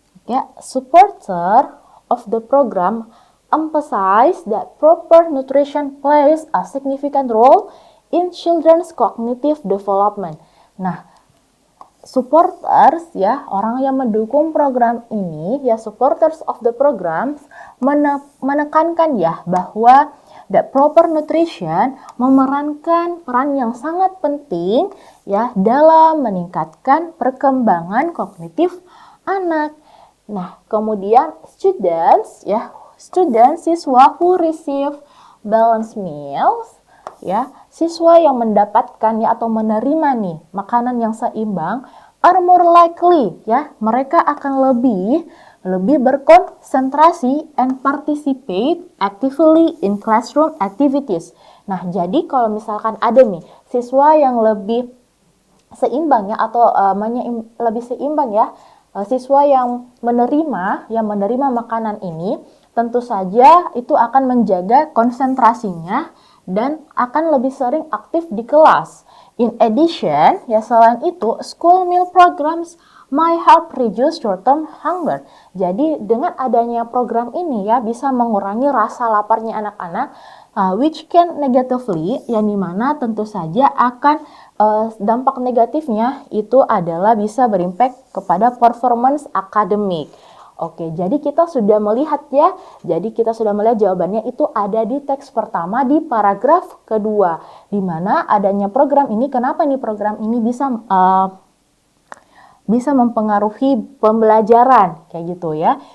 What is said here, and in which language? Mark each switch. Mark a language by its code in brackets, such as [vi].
[en] Ya, supporter of the program emphasize that proper nutrition plays a significant role in children's cognitive development. [id] Nah, supporters ya, orang yang mendukung program ini ya, [en] supporters of the programs [id] menekankan ya bahwa [en] that proper nutrition [id] memerankan peran yang sangat penting ya dalam meningkatkan perkembangan kognitif anak. Nah, kemudian students siswa [en] who receive balanced meals [id] ya, siswa yang mendapatkan ya atau menerima nih makanan yang seimbang [en] are more likely, [id] ya, mereka akan lebih berkonsentrasi [en] and participate actively in classroom activities. [id] Nah, jadi kalau misalkan ada nih siswa yang lebih seimbang ya, atau lebih seimbang ya, siswa yang menerima makanan ini, tentu saja itu akan menjaga konsentrasinya dan akan lebih sering aktif di kelas. [en] In addition, [id] ya, selain itu, [en] school meal programs might help reduce short-term hunger. [id] Jadi dengan adanya program ini ya bisa mengurangi rasa laparnya anak-anak, [en] which can negatively, [id] yang dimana tentu saja akan dampak negatifnya itu adalah bisa berimpact kepada performance akademik. Oke, jadi kita sudah melihat ya, jawabannya itu ada di teks pertama di paragraf kedua, di mana adanya program ini, kenapa nih program ini bisa mempengaruhi pembelajaran, kayak gitu ya.